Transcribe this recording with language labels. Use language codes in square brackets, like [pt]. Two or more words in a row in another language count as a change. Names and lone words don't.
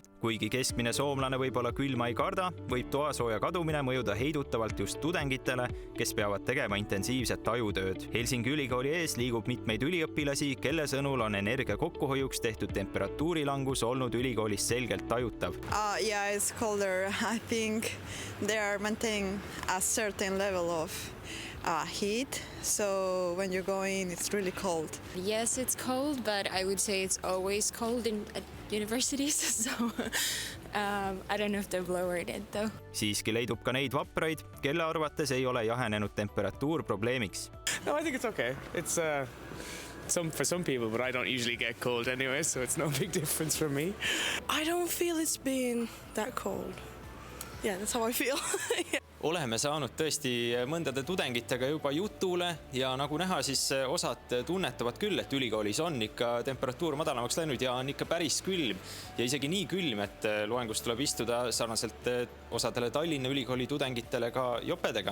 [et] Kuigi keskmine soomlane võib-olla külma ei karda, võib toasooja kadumine mõjuda heidutavalt just tudengitele, kes peavad tegema intensiivset ajutööd. Helsingi ülikooli ees liigub mitmeid üliõpilasi, kelle sõnul on energia kokkuhoiuks tehtud temperatuurilangus olnud ülikoolis selgelt tajutav. [en] Yeah, it's colder. I think they are maintaining a certain level of heat, so when you go in, it's really cold. Yes, it's cold, but I would say it's always cold at universities, so I don't know if they've lowered it though. [et] Siiski leidub ka neid vapraid, kelle arvates ei ole jahenenud temperatuur probleemiks. [en] No, I think it's okay. It's for some people, but I don't usually get cold anyway, so it's no big difference for me. I don't feel it's been that cold. Yeah, that's how I feel. [et] Oleme saanud tõesti mõndade tudengitega juba jutule ja nagu näha, siis osad tunnetavad küll, et ülikoolis on ikka temperatuur madalamaks läinud ja on ikka päris külm. Ja isegi nii külm, et loengus tuleb istuda sarnaselt osadele Tallinna Ülikooli tudengitele ka jopedega.